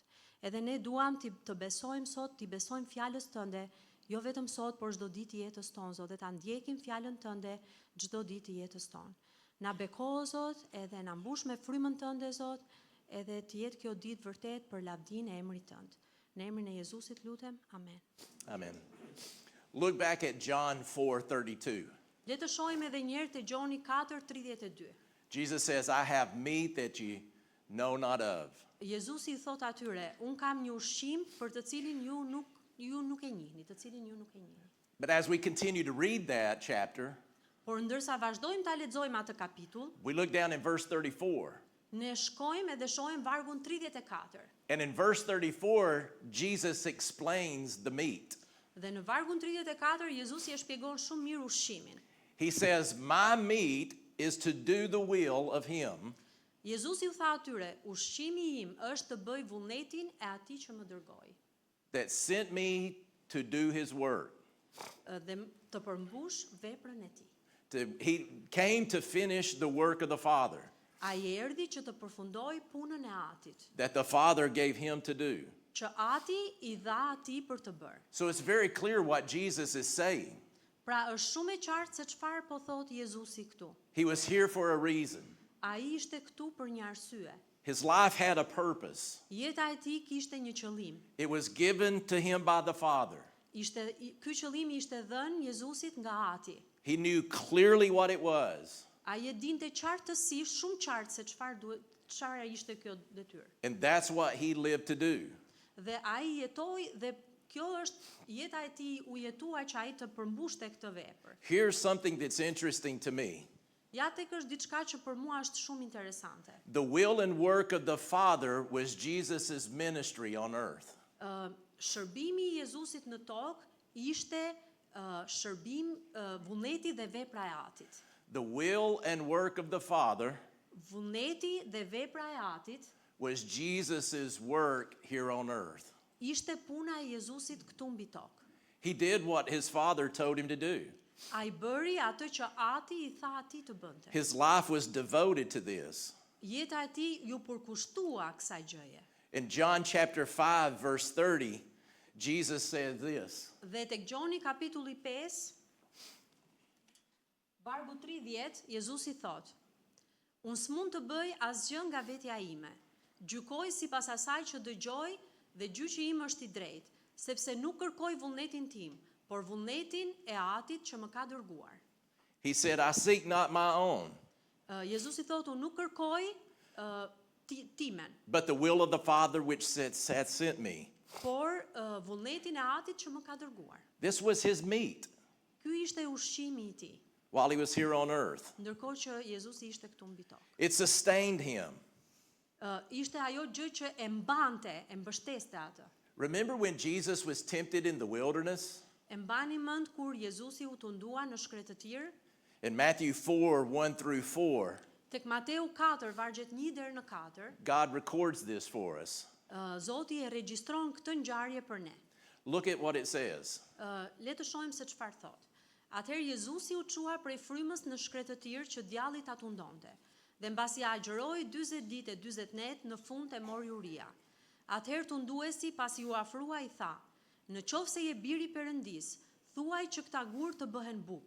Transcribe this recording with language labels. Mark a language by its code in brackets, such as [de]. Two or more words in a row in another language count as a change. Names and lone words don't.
[sq] Edhe ne duam të besojmë sot, të besojmë fjalës tënde, jo vetëm sot, por çdo ditë të jetës tonë, Zot, dhe ta ndjekim fjalën tënde çdo ditë të jetës tonë. Na bekoho, Zot, edhe na mbush me frymën tënde, Zot, edhe të jetë kjo ditë vërtet për lavdinë e emrit tënd. Në emrin e Jezusit lutem. Amen. [en] Amen. Look back at John 4:32. [sq] Le të shohim edhe një herë te Gjoni 4:32. [en] Jesus says, I have meat that you know not of. [sq] Jezusi i thot atyre, un kam një ushqim për të cilin ju nuk e njihni, të cilin ju nuk e njihni. [en] But as we continue to read that chapter, [sq] Por ndërsa vazhdojmë ta lexojmë atë kapitull, [en] we look down in verse 34. [sq] ne shkojmë edhe shohim vargun 34. [en] And in verse 34, Jesus explains the meat. [sq] Dhe në vargun 34 Jezusi e shpjegon shumë mirë ushqimin. [en] He says, my meat is to do the will of him [sq] Jezusi u tha atyre, ushqimi im është të bëj vullnetin e atij që më dërgoi, [en] that sent me to do his work. [sq] dhe të përmbush veprën e tij. [en] He came to finish the work of the Father [sq] Ai erdhi që të përfundoi punën e Atit, [en] that the Father gave him to do. [sq] që Ati i dha atij për të bërë. [en] So it's very clear what Jesus is saying. [sq] Pra është shumë e qartë se çfarë po thot Jezusi këtu. [en] He was here for a reason. [sq] Ai ishte këtu për një arsye. [en] His life had a purpose. [sq] Jeta e tij kishte një qëllim. [en] It was given to him by the Father. [sq] Ky qëllim ishte dhënë Jezusit nga Ati. [en] He knew clearly what it was. [sq] Ai e dinte qartësisht, shumë qartë se çfarë ishte kjo detyrë. [en] And that's what he lived to do. [sq] Dhe ai jetoi dhe kjo është jeta e tij, u jetua që ai të përmbushte këtë vepër. [en] Here's something that's interesting to me. [sq] Ja tek është diçka që për mua është shumë interesante. [en] The will and work of the Father was Jesus' ministry on earth. [sq] Shërbimi i Jezusit në tokë ishte shërbim, vullneti dhe vepra e Atit. [en] The will and work of the Father [sq] Vullneti dhe vepra e Atit [en] was Jesus' work here on earth. [sq] ishte puna e Jezusit këtu mbi tokë. [en] He did what his Father told him to do. [sq] Ai bëri atë që Ati i tha atij të bënte. [en] His life was devoted to this. [sq] Jeta e tij ju përkushtua kësaj gjëje. [en] In John chapter 5 verse 30, Jesus said this. [sq] Dhe tek Gjoni kapitulli 5, vargu 30, Jezusi thot: Unë s'mund të bëj asgjë nga vetja ime. Gjykoj sipas asaj që dëgjoj dhe gjyqi im është i drejtë, sepse nuk kërkoj vullnetin tim, por vullnetin e Atit që më ka dërguar. [en] He said, I seek not my own, [sq] Jezusi thot, unë nuk kërkoj timen, [en] but the will of the Father which hath sent me. [sq] por vullnetin e Atit që më ka dërguar. [en] This was his meat [sq] Ky ishte ushqimi I tij, [en] while he was here on earth. [sq] ndërkohë që Jezusi ishte këtu mbi tokë. [en] It sustained him. [sq] Ishte ajo gjë që e mbante, e mbështeste atë. [en] Remember when Jesus was tempted in the wilderness? [sq] E mbani mend kur Jezusi u tundua në shkretëtir? [en] In Matthew 4:1-4, [sq] Tek Mateu 4, vargjet 1 deri në 4, [en] God records this for us. [sq] Zoti e regjistron këtë ngjarje për ne. [en] Look at what it says. [sq] Le të shohim se çfarë thot. Atëherë Jezusi u çua prej frymës në shkretëtir që djalli ta tundonte. Dhe mbasi agjëroi 40 ditë e 40 net, në fund e mori uria. Atëherë tunduesi pasi u afrua i tha: "Në qoftë se je biri i Perëndis, thuaj që këta gur të bëhen bukë."